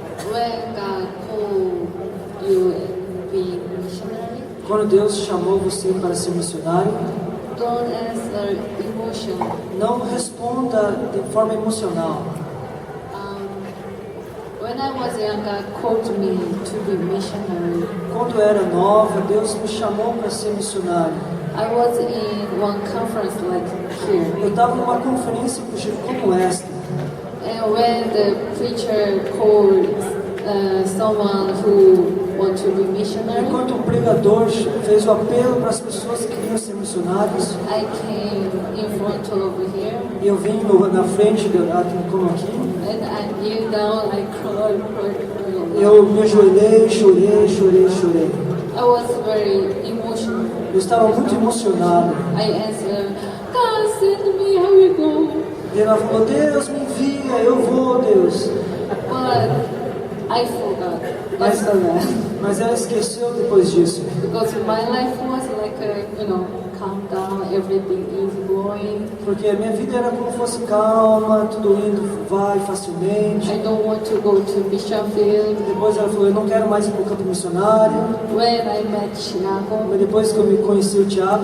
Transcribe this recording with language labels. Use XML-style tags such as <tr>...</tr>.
<en>When God called you to be missionary,</en> <pt>quando Deus chamou você para ser missionário,</pt> <en>don't answer emotion.</en> <pt>Não responda de forma emocional.</pt> <en>When I was young, God called me to be missionary.</en> <pt>Quando eu era nova, Deus me chamou para ser missionário.</pt> <en>I was in one conference like here.</en> <pt>Eu estava numa conferência como esta.</pt> <en>And when the preacher called someone who want to be missionary,</en> <pt>enquanto o pregador fez o apelo para as pessoas que queriam ser missionários,</pt> <en>I came in front over here.</en> <pt>Eu vim na frente, como aqui.</pt> <en>And I kneel down, I cried.</en> <pt>Eu me ajoelhei, chorei.</pt> <en>I was very emotional.</en> <pt>Eu estava muito emocionado.</pt> <en>I answered, God send me, I will go.</en> <pt>E ela falou, Deus me envia, eu vou, Deus.</pt> <en>But I forgot.</en> <pt>Mas ela esqueceu depois disso.</pt> <en>Because my life was like calm down, everything is going.</en> <pt>Porque a minha vida era como fosse calma, tudo indo, vai facilmente.</pt> <en>I don't want to go to mission field.</en> <pt>Depois ela falou, eu não quero mais ir para o campo missionário.</pt> <en>When I met Thiago,</en> <pt>mas depois que eu me conheci o Thiago,</pt>